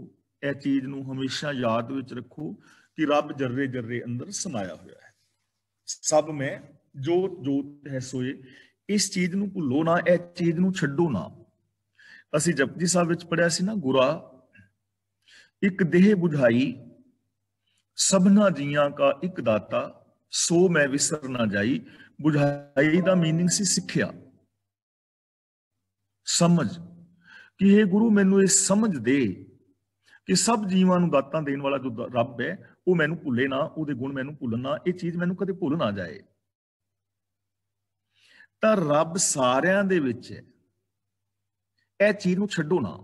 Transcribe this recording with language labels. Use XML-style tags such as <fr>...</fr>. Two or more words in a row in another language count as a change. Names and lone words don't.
<pa>ਇਹ ਚੀਜ਼ ਨੂੰ ਹਮੇਸ਼ਾ ਯਾਦ ਵਿੱਚ ਰੱਖੋ ਕਿ ਰੱਬ ਜਰਰੇ ਜਰਰੇ ਅੰਦਰ ਸਮਾਇਆ ਹੋਇਆ ਹੈ। ਸਭ ਮੈਂ ਜੋਤ ਜੋਤ ਹੈ ਸੋਏ, ਇਸ ਚੀਜ਼ ਨੂੰ ਭੁੱਲੋ ਨਾ, ਇਹ ਚੀਜ਼ ਨੂੰ ਛੱਡੋ ਨਾ। ਅਸੀਂ ਜਪਜੀ ਸਾਹਿਬ ਵਿੱਚ ਪੜ੍ਹਿਆ ਸੀ ਨਾ, ਗੁਰਾ</pa> <hi>एक देह बुझाई सबना जियां का एक दाता, सो मैं विसर ना जाई।</hi> <pa>बुझाई ਦਾ मीनिंग ਸੀ ਸਿੱਖਿਆ, ਸਮਝ, ਕਿ ਇਹ ਗੁਰੂ ਮੈਨੂੰ ਇਹ ਸਮਝ ਦੇ ਕਿ ਸਭ ਜੀਵਾਂ ਨੂੰ ਦਾਤਾਂ ਦੇਣ ਵਾਲਾ ਜੋ ਰੱਬ ਹੈ ਉਹ ਮੈਨੂੰ ਭੁੱਲੇ ਨਾ, ਉਹਦੇ ਗੁਣ ਮੈਨੂੰ ਭੁੱਲਣ ਨਾ, ਇਹ ਚੀਜ਼ ਮੈਨੂੰ ਕਦੇ ਭੁੱਲ ਨਾ ਜਾਏ। ਤਾਂ ਰੱਬ ਸਾਰਿਆਂ ਦੇ ਵਿੱਚ ਹੈ, ਇਹ ਚੀਜ਼ ਨੂੰ ਛੱਡੋ ਨਾ।</pa>